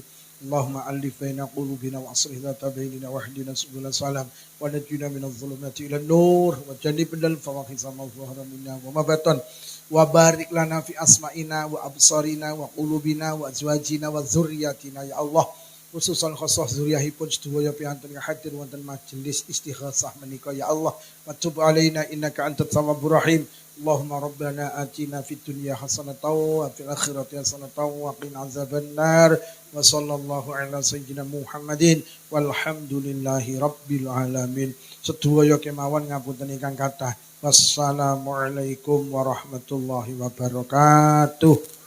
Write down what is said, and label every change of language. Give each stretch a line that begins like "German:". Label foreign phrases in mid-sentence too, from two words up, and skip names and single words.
Arabic: اللهم ألف بين قلوبنا وأصلح ذات بيننا واهدنا سبل السلام ونجنا من الظلمات إلى نور وجنبنا الفواحش ما ظهر منا وما بطن وبارك لنا في أسماعنا وأبصارنا وقلوبنا وأزواجنا وذرياتنا يا الله. خصوصا خاصة
Javanese: zuriyahipun sedaya piantun hadir wonten majelis istighosah menika
Arabic: يا الله. وتب علينا إنك أنت التواب الرحيم اللهم ربنا آتنا في الدنيا حسنة وفي الآخرة حسنة وقنا عذاب النار. وصلى الله على سيدنا محمد والحمد لله رب العالمين.
Javanese: Sedaya kemawon ngapunten ingkang kathah.
Arabic: والسلام عليكم ورحمة الله وبركاته.